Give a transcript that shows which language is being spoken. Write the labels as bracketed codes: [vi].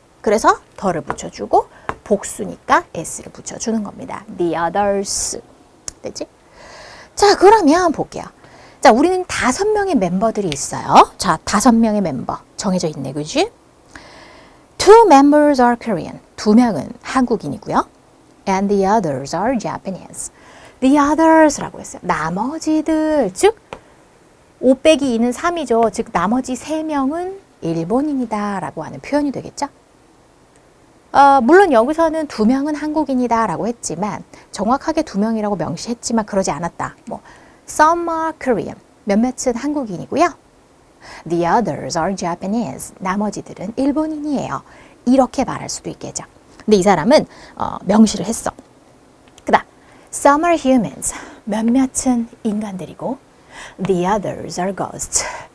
[ko] 그래서 더를 붙여주고 복수니까 s를 붙여주는 겁니다. The others. 됐지? 자, 그러면 볼게요. 자, 우리는 5명의 멤버들이 있어요. 자, 5명의 멤버 정해져 있네, 그지? [en] 2 members are Korean. [ko] 2명은 한국인이고요. [en] And the others are Japanese. [ko] The others라고 했어요. 나머지들, 즉 5 빼기 2는 3이죠. 즉 나머지 3명은 일본인이다 라고 하는 표현이 되겠죠. 물론 여기서는 2명은 한국인이다 라고 했지만 정확하게 2명이라고 명시했지만 그러지 않았다. 뭐 [en] Some are Korean. [ko] 몇몇은 한국인이고요. [en] The others are Japanese. [ko] 나머지들은 일본인이에요. 이렇게 말할 수도 있겠죠. 근데 이 사람은 명시를 했어. 그다음 [en] Some are humans. [ko] 몇몇은 인간들이고 [en] The others are ghosts.